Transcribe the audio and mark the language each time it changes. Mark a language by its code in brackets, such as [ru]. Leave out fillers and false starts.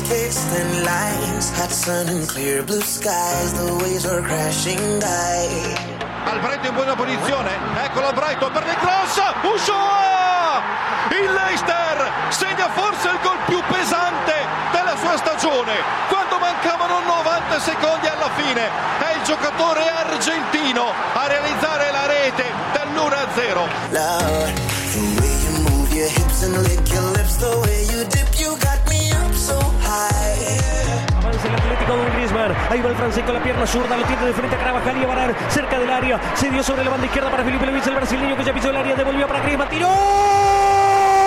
[en] And lines, hot sun and clear blue skies, the waves are crashing by. [it] Albrecht in buona posizione, eccolo Albrecht per il cross, uscio! Il Leicester segna forse il gol più pesante della sua stagione, quando mancavano 90 secondi alla fine, è il giocatore argentino a realizzare la rete dell'1-0. [en] Lord, the way you move your hips and lick your lips, the way you dip, you got me up so high. [es] L'Atlético con Griezmann, ahí va el francés con la pierna zurda, lo tiene de frente a Carabajal y a Barar, cerca del área, se dio sobre la banda izquierda para Felipe Luis, el brasileño que ya pisó el área, devolvió para Griezmann, tiró.